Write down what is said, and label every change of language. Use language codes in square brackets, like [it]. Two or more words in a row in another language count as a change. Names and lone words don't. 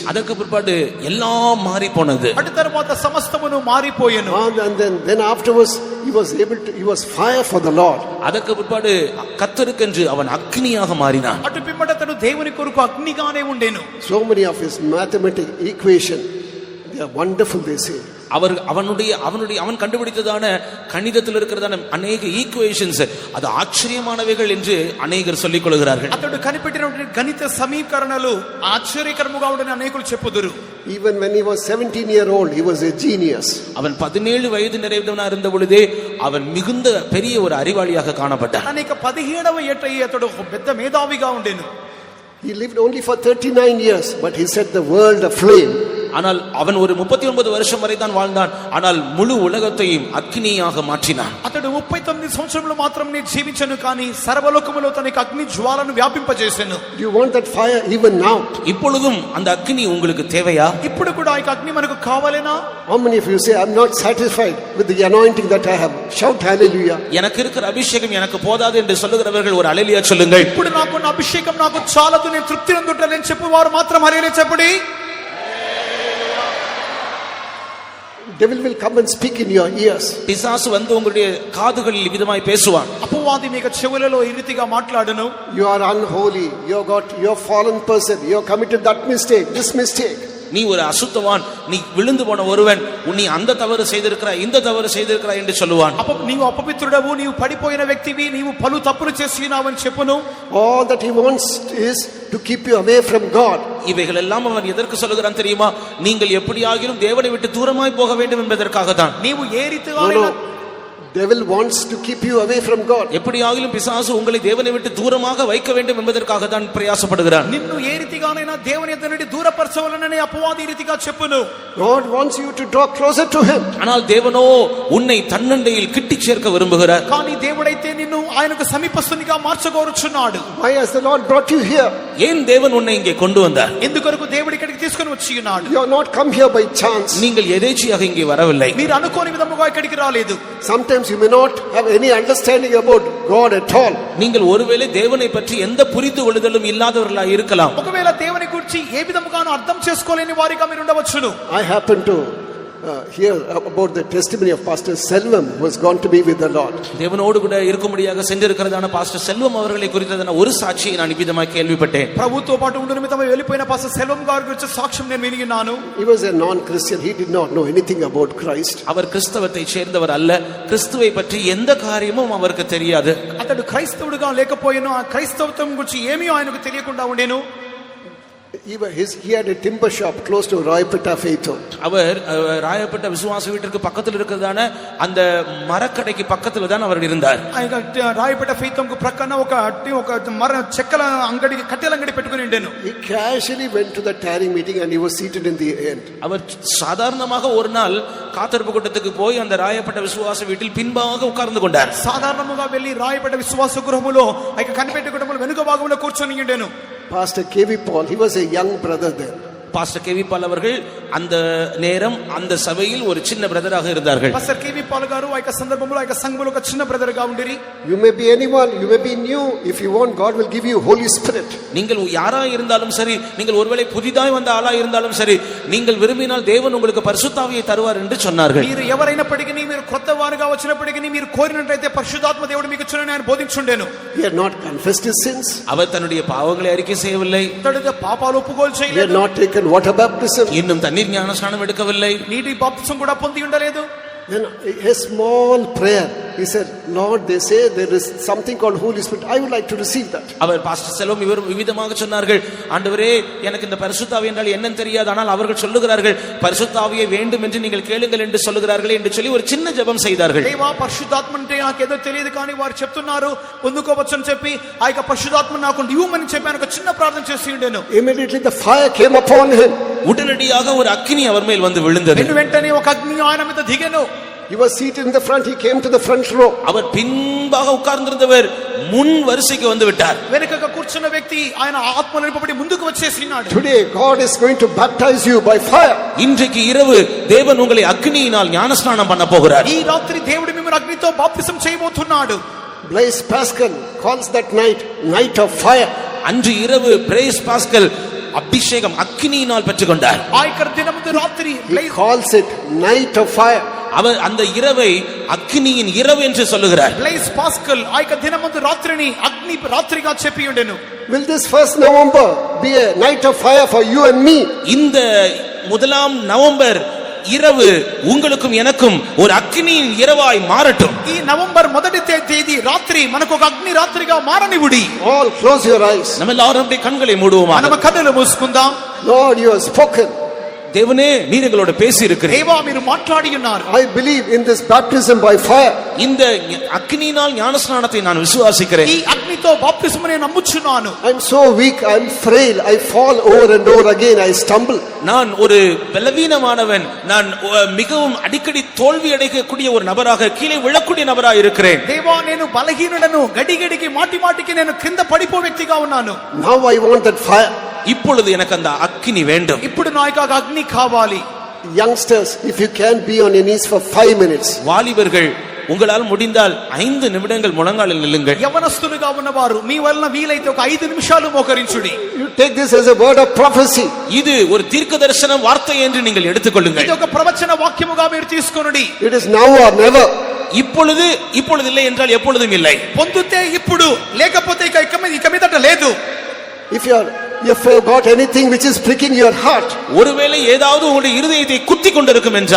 [ta] அதற்கு பிற்பாடு எல்லாம் மாறி போனது. [te] అటు తర్వాత సమస్తమును మారిపోయెను. [en] And then afterwards he was fire for the Lord. [ta] அதற்கு பிற்பாடு கர்த்தருக்கென்று அவன் அக்னியாக மாறினான். [te] అటు పిమ్మట అతడు దేవుని కొరకు అగ్నిగానే ఉండెను. [en] So many of his mathematical equation, they are wonderful, they say. [ta] அவன் கண்டுபிடித்ததான கணிதத்தில் இருக்கிறதான அநேக ஈக்குவேஷன்ஸ் அது ஆச்சரியமானவைகள் என்று அநேகர் சொல்லிக் கொள்கிறார்கள். [te] అతడు కనిపెట్టిన గణిత సమీకరణలు ఆశ్చర్యకరముగా ఉండని అనేకులు చెప్పుదురు. [en] Even when he was 17-year-old, he was a genius. [ta] அவன் 17 வயது நிறைந்தவனாக இருந்த பொழுதே அவன் மிகுந்த பெரிய ஒரு அறிவாளியாக காணப்பட்டான். [te] అనేక 17వ ఏట అతడు పెద్ద మేధావిగా ఉండెను. [en] He lived only for 39 years, but he set the world aflame. [ta] ஆனால் அவன் ஒரு 39 வருஷம் வரை தான் வாழ்ந்தான். ஆனால் முழு உலகத்தையும் அக்னியாக மாற்றினான். [te] అతడు 39 సంవత్సరములు మాత్రమే జీవించెను, కానీ సర్వలోకములో తనకి అగ్ని జ్వాలను వ్యాపింపజేసెను. [en] Do you want that fire even now? [ta] இப்பொழுதும் அந்த அக்னி உங்களுக்கு தேவையா? [te] ఇప్పుడు కూడా ఆ అగ్ని మనకు కావాలేనా? [en] How many of you say, I'm not satisfied with the anointing that I have? Shout hallelujah. [ta] எனக்கு இருக்கிற அபிஷேகம் எனக்கு போதாது என்று சொல்லுகிறவர்கள் ஒரு ஹல்லேலூயா சொல்லுங்கள். [te] ఇప్పుడు నాకున్న అభిషేకం నాకు చాలదు, నేను తృప్తి పొందుటలేను చెప్పువారు మాత్రం హల్లెలూయా చెప్పండి. [en] Devil will come and speak in your ears. [ta] பிசாசு வந்து உங்களுடைய காதுகளில் விதமாய் பேசுவான். [te] అపవాది మీకు చెవులలో ఈ రీతిగా మాట్లాడును. [en] You are unholy. you're fallen person. You have committed that mistake, this mistake. [ta] நீ ஒரு அசுத்தவான், நீ விழுந்து போன ஒருவன், நீ அந்த தவறு செய்திருக்கிறாய் இந்த தவறு செய்திருக்கிறாய் என்று சொல்லுவான். [te] నీవు అపవిత్రుడవు, నీవు పడిపోయిన వ్యక్తివి, నీవు పలు తప్పులు చేసినావని చెప్పును. [en] All that he wants is to keep you away from God. [ta] இவைகள் எல்லாம் அவன் எதற்கு சொல்லுகிறான் தெரியுமா? நீங்கள் எப்படியாகிலும் தேவனை விட்டு தூரமாய் போக வேண்டும் என்பதற்காக தான். [te] నీవు ఏ రీతిగా [en] Devil wants to keep you away from God. [ta] எப்படியாகிலும் பிசாசு உங்களை தேவனை விட்டு தூரமாக வைக்க வேண்டும் என்பதற்காக தான் பிரயாசப்படுகிறான். [te] నిన్ను ఏ రీతిగానైనా దేవుని యొద్ద నుండి దూరపరచవలనని అపవాది ఈ రీతిగా చెప్పును. [en] God wants you to draw closer to him. [ta] ஆனால் தேவனோ உன்னை தன்னண்டையில் கிட்டி சேர்க்க விரும்புகிறார். [te] కానీ దేవుడైతే నిన్ను ఆయనకు సమీపస్తునిగా మార్చగోరుచున్నాడు. [en] Why has the Lord brought you here? [ta] ஏன் தேவன் உன்னை இங்கே கொண்டு வந்தார்? [te] ఎందుకొరకు దేవుడు ఇక్కడికి తీసుకొని వచ్చి ఉన్నాడు? [en] You are not come here by chance. [ta] நீங்கள் எதேச்சையாக இங்கே வரவில்லை. [te] మీరు అనుకోని విధముగా ఇక్కడికి రాలేదు. [en] Sometimes you may not have any understanding about God at all. [ta] நீங்கள் ஒருவேளை தேவனை பற்றி எந்த புரிந்து கொள்ளுதலும் இல்லாதவர்களாக இருக்கலாம். [te] ఒకవేళ దేవుని గురించి ఏ విధముగానూ అర్థం చేసుకోలేని వారిగా మీరు ఉండవచ్చును. [en] I happen to hear about the testimony of Pastor Selvam, who has gone to be with the Lord. [ta] தேவனோடு கூட இருக்கும்படியாக சென்றிருக்கிறதான பாஸ்டர் செல்வம் அவர்களை குறித்ததான ஒரு சாட்சியை நான் விதமாக கேள்விப்பட்டேன். [te] ప్రభుతో పాటు ఉండు నిమిత్తమై వెళ్ళిపోయిన పాస్టర్ సెల్వం గారి గురించి సాక్ష్యం నేను వినియున్నాను. [en] He was a non-Christian. He did not know anything about Christ. [ta] அவர் கிறிஸ்தவத்தை சேர்ந்தவர் அல்ல. கிறிஸ்துவை பற்றி எந்த காரியமும் அவருக்கு தெரியாது. [te] అతడు క్రైస్తవుడిగా లేకపోయినా ఆ క్రైస్తవత్వం గురించి ఏమీ ఆయనకు తెలియకుండా ఉండేను. [en] He had a timber shop close to Rayapetta Faith Home. [ta] அவர் ராயப்பட்ட விசுவாச வீட்டிற்கு பக்கத்தில் இருக்கிறதான அந்த மரக்கடைக்கு பக்கத்துல தான் அவர் இருந்தார். [te] రాయపేట ఫెయిత్ హోమ్ కు ప్రక్కన ఒక మర చెక్కల అంగడి కట్టెల అంగడి పెట్టుకొని ఉండేను. [en] He casually went to the tarrying meeting and he was seated in the end. [ta] அவர் சாதாரணமாக ஒரு நாள் காத்திருப்பு கூட்டத்துக்கு போய் அந்த ராயப்பட்ட விசுவாச வீட்டில் பின்பாக உட்கார்ந்து கொண்டார். [te] సాధారణంగా వెళ్లి రాయపేట విశ్వాస గృహములో ఆ కనిపెట్టే కుటుంబంలో వెనుక భాగంలో కూర్చొని ఉండేను. [en] Pastor K.V. Paul, he was a young brother there. [ta] பாஸ்டர் கேவி பால் அவர்கள் அந்த நேரம் அந்த சபையில் ஒரு சின்ன பிரதராக இருந்தார்கள். [te] பாஸ்டர் கேவி பால் గారు ఆ సందర్భంలో ఆ సంఘములో ఒక చిన్న బ్రదర్ గా ఉండిరి. [en] You may be anyone, you may be new. If you want, God will give you Holy Spirit. [ta] நீங்கள் யாரா இருந்தாலும் சரி, நீங்கள் ஒருவேளை புதிதாய் வந்த ஆளா இருந்தாலும் சரி, நீங்கள் விரும்பினால் தேவன் உங்களுக்கு பரிசுத்த ஆவியை தருவார் என்று சொன்னார்கள். [te] మీరు ఎవరైనప్పటికీ మీరు కొత్తవారుగా వచ్చినప్పటికీ మీరు కోరినట్లయితే పరిశుద్ధాత్మ దేవుడు మీకు ఇచ్చునని ఆయన బోధించుండెను. [en] He had not confessed his sins. [ta] அவர் தன்னுடைய பாவங்களை அறிக்கை செய்யவில்லை. [te] తనది పాపాలు ఒప్పుకోలు చేయలేదు. [en] He had not taken water baptism. [ta] இன்னும் தண்ணீர் ஞானஸ்நானம் எடுக்கவில்லை. [te] నీటి బాప్తిసం కూడా పొంది ఉండలేదు. [en] Then a small prayer. He said, Lord, they say there is something called Holy Spirit. I would like to receive that. [ta] அவர் பாஸ்டர் செல்வம் இவர் விவிதமாக சொன்னார்கள், ஆண்டவரே எனக்கு இந்த பரிசுத்த ஆவி என்றால் என்னன்னு தெரியாது, ஆனால் அவர்கள் சொல்லுகிறார்கள் பரிசுத்த ஆவியை வேண்டும் என்று நீங்கள் கேளுங்கள் என்று சொல்லுகிறார்கள் என்று சொல்லி ஒரு சின்ன ஜெபம் செய்தார்கள். [te] దేవా పరిశుద్ధాత్మ అంటే నాకు ఏదో తెలియదు కానీ వారు చెప్తున్నారు పొందుకోవచ్చని చెప్పి ఆ యొక్క పరిశుద్ధాత్మ నాకు ఇవ్వమని చెప్పి ఆయన ఒక చిన్న ప్రార్థన చేసి ఉండేను. [en] Immediately the fire came upon him. [ta] உடனடியாக ஒரு அக்கினி அவர் மேல் வந்து விழுந்தது. [te] వెంటనే ఒక అగ్ని ఆయన మీద దిగెను. [en] He was seated in the front. He came to the front row. [ta] அவர் பின்பாக உட்கார்ந்திருந்தவர் முன் வரிசைக்கு வந்து விட்டார். [te] వెనుకగా ఏర్పరచిన వ్యక్తి ఆయన ఆత్మలో నింపబడి ముందుకు వచ్చేసినాడు. [en] Today God is going to baptize you by fire. [ta] இன்றைக்கு இரவு தேவன் உங்களை அக்னியினால் ஞானஸ்நானம் பண்ண போகிறார். [te] ఈ రాత్రి దేవుడు మిమ్మల్ని అగ్నితో బాప్తిసం చేయబోతున్నాడు. [en] Blaise Pascal calls that night night of fire. [ta] அன்று இரவு பிரைஸ் பாஸ்கல் அபிஷேகம் அக்னியினால் பெற்றுக்கொண்டார். [te] ఆయక్కర్ దినమదు రాత్రి [en] He calls it night of fire. [ta] அவர் அந்த இரவை అగ్నిயின் இரவு என்று சொல்லுகிறார். [te] బ్లైస్ పాస్కల్ ఆయక దినమందు రాత్రిని అగ్ని రాత్రిగా చెప్పి ఉండెను. [en] Will this 1st November be a night of fire for you and me? [ta] இந்த 1 நவம்பர் இரவு உங்களுக்கும் எனக்கும் ஒரு அக்னியின் இரவாய் மாறட்டும். [te] ఈ నవంబర్ మొదటి తేదీ రాత్రి మనకు ఒక అగ్ని రాత్రిగా మారనివుడి. [en] All close your eyes. [ta] நம்ம எல்லாரும் அப்படியே கண்களை மூடுவோமா. [te] நம்ம కన్నులు మూసుకుందాం. [en] Lord, you have spoken. [ta] தேவனே நீர் எங்களோட பேசி இருக்கிறீர். [te] தேவா మీరు మాట్లాడి ఉన్నారు. [en] I believe in this baptism by fire. [ta] இந்த அக்னியினால் ஞானஸ்நானத்தை நான் விசுவாசிக்கிறேன். [te] ఈ అగ్నితో బాప్తిసమును నేను నమ్ముచున్నాను. [en] I'm so weak, I'm frail, I fall over and over again, I stumble. [ta] நான் ஒரு பலவீனமானவன், நான் மிகவும் அடிக்கடி தோல்வி அடையக்கூடிய ஒரு நபராக, கீழே விழக்கூடிய நபராக இருக்கிறேன். [te] దేవా నేను బలహీనుడను, గడిగడికి మాటిమాటికి నేను కింద పడిపో వ్యక్తిగా ఉన్నాను. [en] Now I want that fire. [ta] இப்பொழுது எனக்கு அந்த அக்னி வேண்டும். [te] ఇప్పుడు నాకు ఆ అగ్ని కావాలి. [en] Youngsters, if you can be on your knees for 5 minutes. [ta] வாலிபர்கள் உங்களால் முடிந்தால் 5 நிமிடங்கள் முழங்காலில் நில்லுங்கள். [te] యవనస్తులుగా ఉన్నవారు మీ వలన వీలైతే ఒక 5 నిమిషాలు మోకరించుడి. [en] You take this as a word of prophecy. [ta] இது ஒரு தீர்க்கதரிசன வார்த்தை என்று நீங்கள் எடுத்துக்கொள்ளுங்கள். [te] ఇది ఒక ప్రవచన వాక్యముగా మీరు తీసుకొనుడి. [en] It is now or never. [ta] இப்பொழுது இல்லை என்றால் எப்பொழுதும் இல்லை. [te] పొందుతే ఇప్పుడు, లేకపోతే ఇక మీదట లేదు. [en] If you have got anything which is pricking your heart, [ta] ஒருவேளை ஏதாவது உங்களுடைய இருதயத்தை குத்தி கொண்டிருக்கும் என்றால்,